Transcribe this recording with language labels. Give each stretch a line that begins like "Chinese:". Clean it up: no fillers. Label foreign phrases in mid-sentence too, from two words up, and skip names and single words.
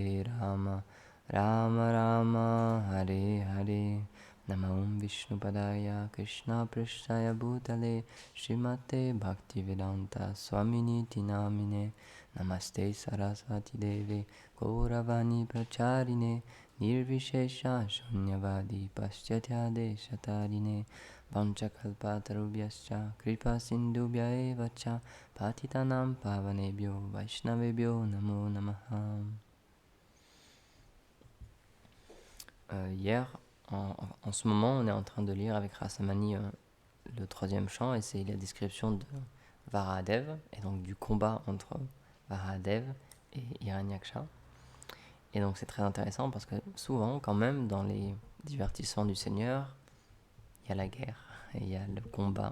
Sanskrit: राम राम हरे हरे नमम् विष्णुपादाय कृष्ण प्रस्थाय भूतले श्रीमते भक्तिवेदान्त स्वामिनि तिनामिने नमस्ते सरस्वति देवे गौरवाणी प्रचारिणे निर्विशेष शून्यवादि पाश्चात्य देशतारिणे वाञ्छाकल्पतरुभ्यश्च कृपा सिन्धुभ्य एव च पतितानाम् पावनेभ्यो वैष्णवेभ्यो नमो नमः.
French: Hier, en ce moment, on est en train de lire avec Rasamani le troisième chant, et c'est la description de Varahadev, et donc du combat entre Varahadev et Hiranyaksha. Et donc c'est très intéressant parce que souvent, quand même, dans les divertissements du Seigneur, il y a la guerre et il y a le combat.